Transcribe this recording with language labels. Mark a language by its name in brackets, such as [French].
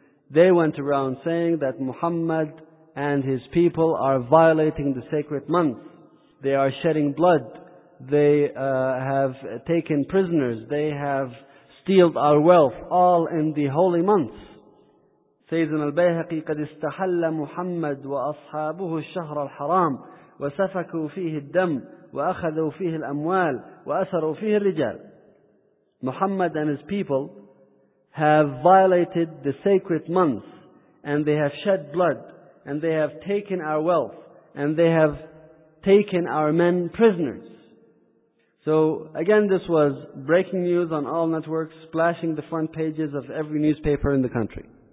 [English] They went around saying that Muhammad and his people are violating the sacred month. They are shedding blood. They have taken prisoners. They have stealed our wealth, all in the holy month. [Arabic] Sayyidina al-Bayhaqi, قَدْ اسْتَحَلَّ مُحَمَّدُ وَأَصْحَابُهُ الشَّهْرَ الْحَرَامُ وَسَفَكُوا فِيهِ الدَّمُ وَأَخَذُوا فِيهِ الْأَمْوَالِ وَأَثَرُوا فِيهِ الرِّجَالِ. [English] Muhammad and his people have violated the sacred month, and they have shed blood, and they have taken our wealth, and they have taken our men prisoners. So again, this was breaking news on all networks, splashing the front pages of every newspaper in the country.